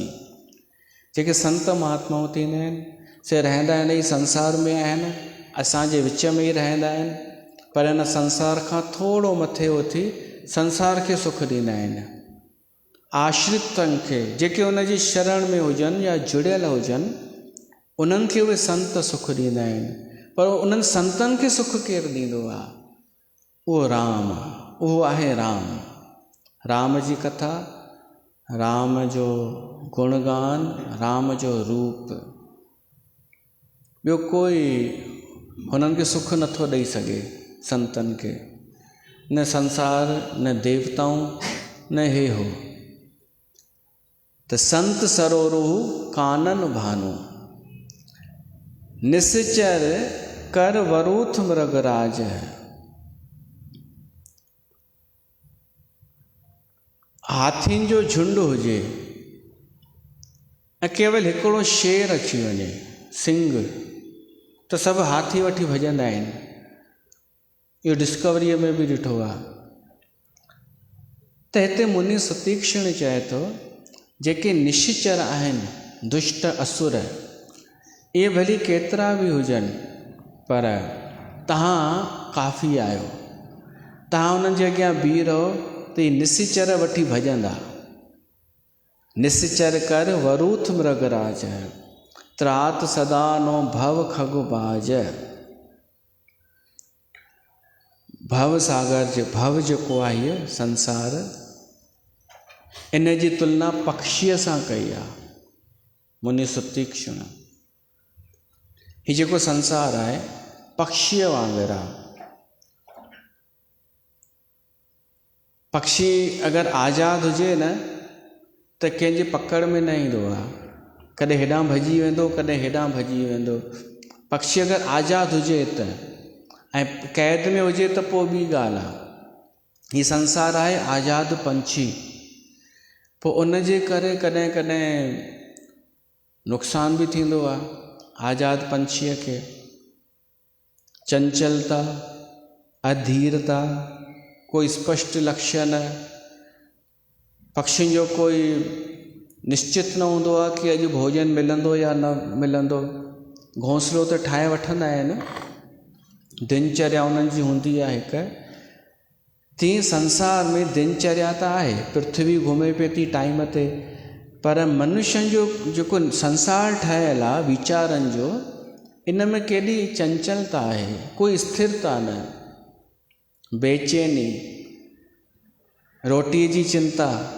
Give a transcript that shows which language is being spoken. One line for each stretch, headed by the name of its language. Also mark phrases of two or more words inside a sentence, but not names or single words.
Sindhi: जेके संत महात्माऊं थींदा आहिनि, से रहंदा आहिनि ई संसार में आहिनि, असांजे विच में ई रहंदा आहिनि, पर हिन संसार खां थोरो मथे उथी संसार खे सुख ॾींदा आहिनि। आश्रितनि खे, जेके उन जी शरण में हुजनि या जुड़ियल हुजनि, उन्हनि खे उहे संत सुख ॾींदा आहिनि। पर उन्हनि संतनि खे सुख केरु ॾींदो आहे? उहो राम, उहो आहे राम। राम जी कथा, राम जो गुणगान, राम जो रूप, ॿियो कोई हुननि खे सुख नथो ॾेई सघे। संतनि खे न संसार, न देवताऊं, न हे हो।
Awadhi: त संत सरोरु कानन भानु, निश्चर कर वरूथ मृगराज।
Sindhi: हाथियुनि जो झुंड हुजे ऐं केवल हिकिड़ो शेर अची वञे, सिंह, त सभु हाथी वठी भॼंदा आहिनि। इहो डिस्कवरीअ में बि ॾिठो आहे। त हिते मुनि सुतीक्षण चए थो, जेके निश्चर आहिनि, दुष्ट असुर, इहे भली केतिरा बि हुजनि, पर तव्हां काफ़ी आहियो। तव्हां उन्हनि जे अॻियां बीह रहो त इहे निश्चर वठी भॼंदा।
Awadhi: निश्चर कर वरूथ मृगराज, त्रात सदा नो भव खग बाज।
Sindhi: भव सागर जो भव जेको आहे इहो संसार, इन जी तुलना पक्षीअ सां कई आहे मुनि सुतीक्षण। हीउ जेको संसार आहे पक्षीअ वांगुरु आहे। पक्षी अगरि आज़ादु हुजे न त कंहिंजे पकड़ में न ईंदो आहे। कॾहिं हेॾां भॼी वेंदो, कॾहिं हेॾां भॼी वेंदो। पक्षी अगरि आज़ादु हुजे त, ऐं क़ैद में हुजे त पोइ ॿी ॻाल्हि आहे। हीउ संसार आहे आज़ादु पंछी, पोइ उन जे करे कॾहिं कॾहिं नुक़सान बि थींदो आहे आज़ादु पंछीअ खे। चंचलता, अधीरता, कोई स्पष्ट लक्ष्य न, पक्षियुनि जो कोई निश्चित न हूंदो आहे कि अॼु भोजन मिलंदो या न मिलंदो। घोंसलो त ठाहे वठंदा आहिनि, दिनचर्या उन्हनि जी हूंदी आहे हिकु। तीअं संसार में दिनचर्या त आहे, पृथ्वी घुमे पई थी टाइम ते, पर मनुष्यनि जो जेको संसार ठहियलु आहे वीचारनि जो, इन में केॾी चंचलता आहे, कोई स्थिरता न, बेचैनी, रोटीअ जी चिंता।